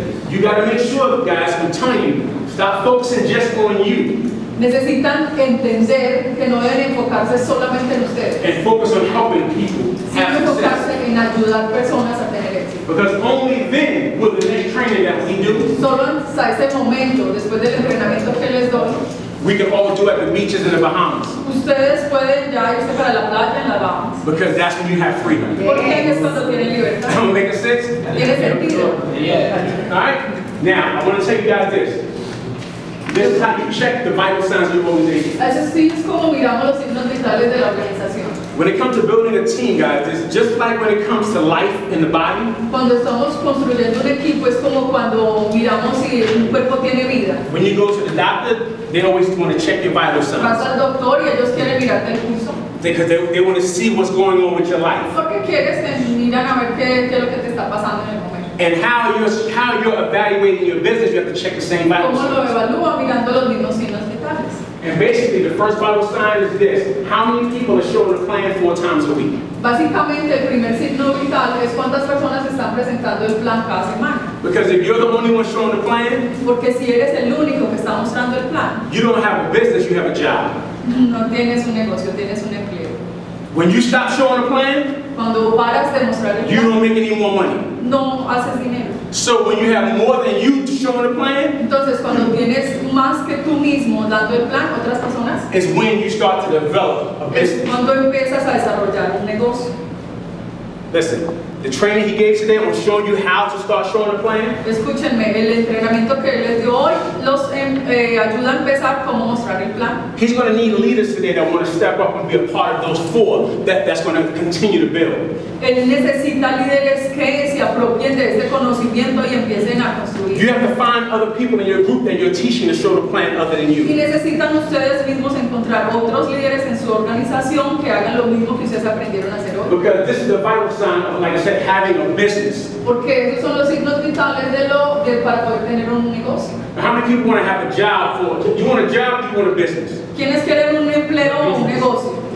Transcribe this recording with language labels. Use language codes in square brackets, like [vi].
[en] You got to make sure, guys, I'm telling you, stop focusing just on you. [es] Necesitan entender que no deben enfocarse solamente en ustedes. [en] And focus on helping people have [es] Sino [en] success. [es] enfocarse en ayudar personas a tener éxito. [en] Because only then will the next training that we do, [es] Solo hasta ese momento, después del entrenamiento que les doy, [en] we can all do at the beaches in the Bahamas. [es] ustedes pueden ya irse para la playa en las Bahamas. [en] Because that's when you have freedom. [es] Porque es cuando tienen libertad. [en] Am I making sense? [es] Tiene sentido. [en] All right? Now, I want to tell you guys this. This is how you check the vital signs of your organization. [es] Así es como miramos los signos vitales de la organización. [en] When it comes to building a team, guys, it's just like when it comes to life in the body. [es] Cuando estamos construyendo un equipo es como cuando miramos si un cuerpo tiene vida. [en] When you go to the doctor, they always want to check your vital [es] Vas [en] signs [es] al doctor y ellos quieren mirarte el pulso. [en] because they want to see what's going on with your life [es] Porque quieres que miran a ver qué es lo que te está pasando en el momento. [en] and how you're evaluating your business. You have to check the same vital [es] ¿Cómo lo [en] signs. [es] evalúa? Mirando los mismos signos vitales. [en] And basically, the first vital sign is this: how many people are showing a plan 4 times a week? [es] Básicamente el primer signo vital es cuántas personas están presentando el plan cada semana. [en] Because if you're the only one showing the plan, [es] Porque si eres el único que está mostrando el plan, [en] you don't have a business, you have a job. [es] no tienes un negocio, tienes un empleo. [en] When you stop showing a plan, [es] Cuando paras de mostrar el [en] you [es] plan, [en] don't make any more money. [es] no haces dinero. [en] So when you have more than you showing a plan, [es] Entonces cuando tienes más que tú mismo dando el plan, otras personas, [en] is when you start to develop a [es] es [en] business. [es] cuando empiezas a desarrollar un negocio. [en] Listen, the training he gave today, I'm showing you how to start showing a plan. [es] Escúchenme, el entrenamiento que les dio hoy los ayuda a empezar cómo mostrar el plan. [en] He's going to need leaders today that want to step up and be a part of those 4 that's going to continue to build. [es] Él necesita líderes que se apropien de este conocimiento y empiecen a construir. [en] You have to find other people in your group that you're teaching to show the plan other than [es] Y [en] you. [es] necesitan ustedes mismos encontrar otros líderes en su organización que hagan lo mismo que ustedes aprendieron a hacer hoy. [en] Because this is the vital sign of, like I said, having a business. [es] Porque esos son los signos vitales para poder tener un negocio. [en] How many people want to have a job for? You want a job or you want a business? [es] ¿Quiénes quieren un empleo o un negocio?